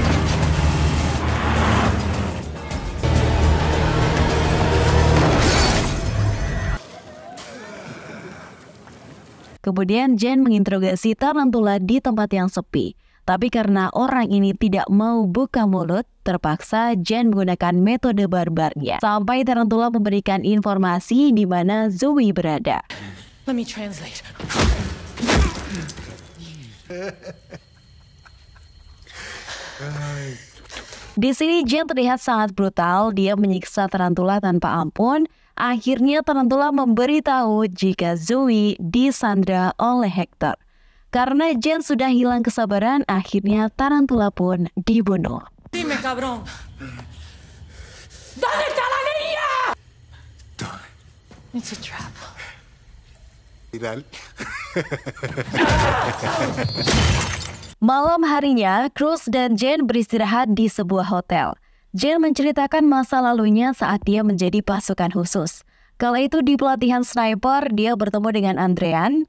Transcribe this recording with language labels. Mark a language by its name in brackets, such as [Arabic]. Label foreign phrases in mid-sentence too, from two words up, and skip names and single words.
[Indonesian] Kemudian Jane menginterogasi Tarantula di tempat yang sepi. Tapi karena orang ini tidak mau buka mulut, terpaksa Jane menggunakan metode barbarnya. Sampai Tarantula memberikan informasi di mana Zoe berada. [English] Let me translate. [Indonesian] Di sini Jane terlihat sangat brutal. Dia menyiksa Tarantula tanpa ampun. Akhirnya Tarantula memberitahu jika Zoe disandra oleh Hector. Karena Jane sudah hilang kesabaran, akhirnya Tarantula pun dibunuh. [Spanish] Dime, cabrón. ¿Dónde está la niña? [English] It's a trap. [Indonesian] Malam harinya, Cruz dan Jane beristirahat di sebuah hotel. Jane menceritakan masa lalunya saat dia menjadi pasukan khusus. Kala itu di pelatihan sniper, dia bertemu dengan Andrean.